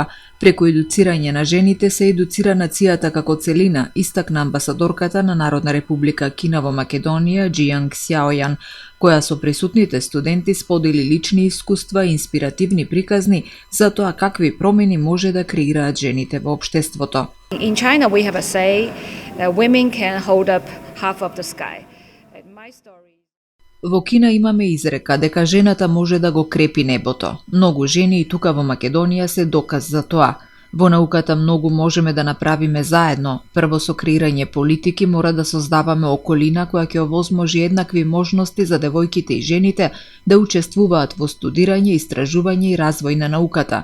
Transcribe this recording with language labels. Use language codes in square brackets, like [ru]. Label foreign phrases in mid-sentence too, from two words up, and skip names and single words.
[mk] Преку едуцирање на жените се едуцира нацијата како целина, истакна амбасадорката на Народна република Кина во Македонија, Џијанг Сјаојан, која со присутните студенти сподели лични искуства и инспиративни приказни за тоа какви промени може да креираат жените во општеството. [en] In China we have a say that women can hold up half of the sky. My story. [mk] Во Кина имаме изрека дека жената може да го крепи небото. Многу жени и тука во Македонија се доказ за тоа. Во науката многу можеме да направиме заедно. Прво со креирање политики мора да создаваме околина која ќе овозможи еднакви можности за девојките и жените да учествуваат во студирање, истражување и развој на науката.